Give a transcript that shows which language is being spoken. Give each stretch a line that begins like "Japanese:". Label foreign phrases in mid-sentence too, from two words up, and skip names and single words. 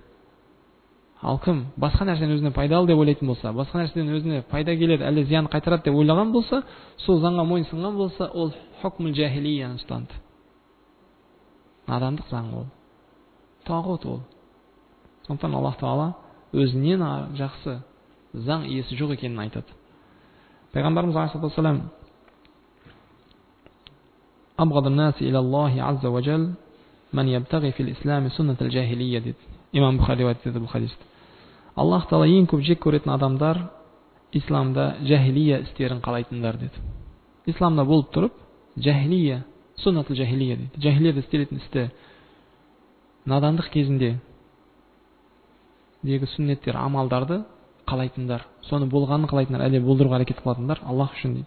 Kazakh: Ал кім басқа нәрсені өзіне пайдалы деп ойлайтын болса, басқа нәрседен өзіне пайда келеді, әлде зиян қайтарады деп ойлаған болса, сол заңға мойын сұнған болса, ол
Arabic: حكم الجاهلية
Kazakh: ұстанды. Надандық заң ол. Тағут ол. Сондықтан Аллах Тағала өзінен жақсы заң иесі жоқ екенін айтады.
Arabic: Пайғамбарымыз عليه الصلاة والسلام أبغض الناس إلى الله عز وجل من يبتغي في الإسلام سنة الجاهلية деді.
Kazakh: Имам Бухари риуаят етеді бұл хадисті. Аллах Тағала ең көп жек көретін адамдар исламда жахилия істерін қалайтындар деді. Исламда болып тұрып, жахилия,
Arabic: سنة الجاهلية
Kazakh: дейді. Жахилияда істелетін істі надандық кезінде дегі сүннеттер, амалдарды қалайтындар, соны болғанын қалайтындар, әлде болдыруға әрекет қылатындар Аллах үшін дейді.